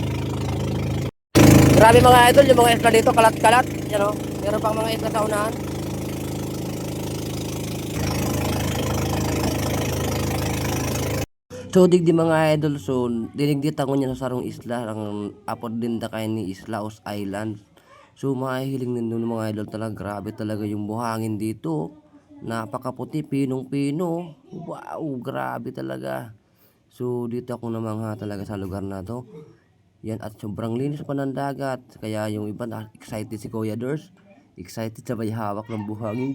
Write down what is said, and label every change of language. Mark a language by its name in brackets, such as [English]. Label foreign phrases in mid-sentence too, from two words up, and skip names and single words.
[Filipino] Grabe mga idol, yung mga isla dito, kalat-kalat. Yan o, meron pang mga isla sa unahan. [Bikol] So digdi mga idol, so dinigditan ko niya sa sarong isla, ang apod din da kay ni Islaos Island. [Filipino] So mahihiling din ng mga idol talaga, grabe talaga yung buhangin dito. Napakaputi, pinong-pino. Wow, grabe talaga. So dito ako namangha talaga sa lugar na to. Yan, at sobrang linis pa ng dagat. Kaya yung iba na excited si Kuya Dors. Excited sabay hawak ng buhangin.